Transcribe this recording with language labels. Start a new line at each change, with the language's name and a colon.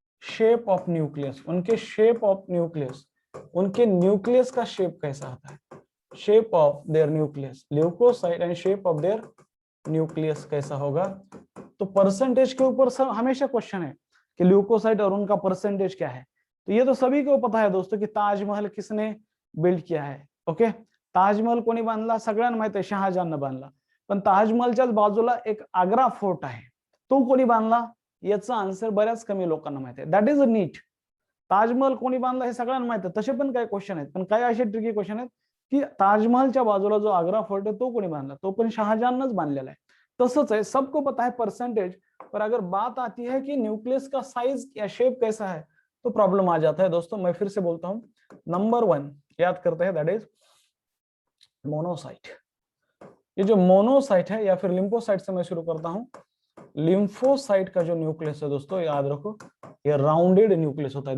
Hindi: Shape of nucleus, उनके shape of nucleus, उनके nucleus का शेप कैसा आता है, shape of their nucleus, leucocyte and shape of their nucleus कैसा होगा। तो परसेंटेज के ऊपर सब हमेशा क्वेश्चन है कि ल्यूकोसाइट और उनका परसेंटेज क्या है। तो ये तो सभी को पता है दोस्तों कि ताजमहल किसने बिल्ड किया है।
Marathi: ओके, ताजमहल कोणी बांधला, सगळ्यांना माहिती आहे शहाजहाननं बांधला, पण ताजमहलच्याच बाजूला एक आग्रा फोर्ट आहे, तो कोणी बांधला, याचा आन्सर बऱ्याच कमी लोकांना माहिती आहे।
English: That is a neat.
Marathi: Taj Mahal कोणी बांधला हे सगळ्यांना माहिती आहे, तसे पण काही क्वेश्चन आहेत, पण काही असे ट्रिकी क्वेश्चन आहेत की ताजमहलच्या बाजूला जो आग्रा फोर्ट है तो कोणी बांधला, तो पण शाहजहानच बांधलेला है।
Hindi: तसंच है, सबको पता है परसेंटेज, पर अगर बात आती है कि न्यूक्लियस का साइज या शेप कैसा है तो प्रॉब्लम आ जाता है दोस्तों। मैं फिर से बोलता हूं, नंबर 1 याद करते हैं, दैट इज मोनोसाइट। ये जो मोनोसाइट है या फिर लिम्फोसाइट से मैं शुरू करता हूं। लिम्फोसाइट का जो न्यूक्लियस है दोस्तों, याद रखो ये राउंडेड न्यूक्लियस होता है।